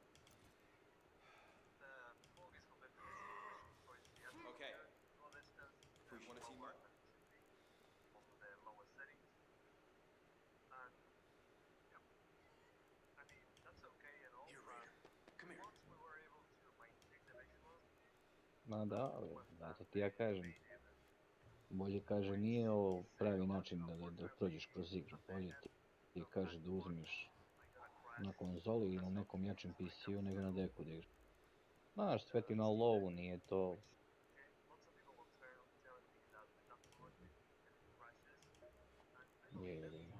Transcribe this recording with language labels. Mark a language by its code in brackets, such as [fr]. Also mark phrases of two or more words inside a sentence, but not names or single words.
[en] Okay. We want to team up? Here, Raider. Come here. [bs] Ma da, zato ti ja kažem. Bolje kaže, nije ovo pravi način da prođeš kroz igru. Bolje ti kaže da uzmeš na konzoli ili nekom jačem PC-u nego na deku da igraš. Znaš, sve ti na lovu, nije to... Jebi ga.